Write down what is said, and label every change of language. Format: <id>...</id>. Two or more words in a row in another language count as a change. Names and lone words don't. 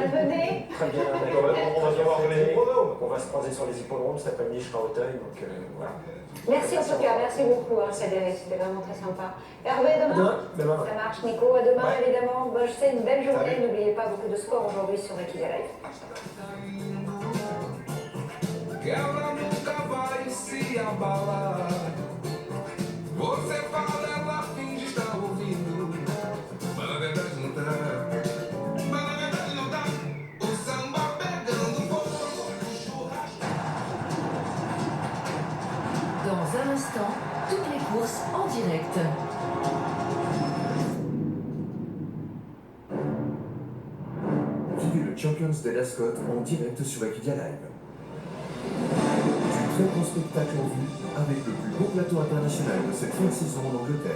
<fr>Malmené? très bien. On va savoir les pronos. On va se croiser sur les hippodromes cet après-midi, je serai à Auteuil, donc voilà. Merci en tout cas, merci beaucoup Frédéric, c'était vraiment très sympa. Hervé, demain? Demain. Ça marche, Nico. À demain, Ouais. évidemment. Bon, je sais, une belle journée. Salut. N'oubliez pas beaucoup de sport aujourd'hui sur Equidia Live.</fr> <pt>Ela nunca vai se abalar. Você fala, ela finge estar ouvindo. Mas na verdade não tá. Mas na verdade não tá. O samba pegando fogo. Churrasco.</pt> <fr>Dans un instant, toutes les courses en direct. Vivez le Champions de l'Ascot en direct sur Equidia Live. Du très beau spectacle en vue avec le plus beau plateau international de cette fin de saison en Angleterre.</fr>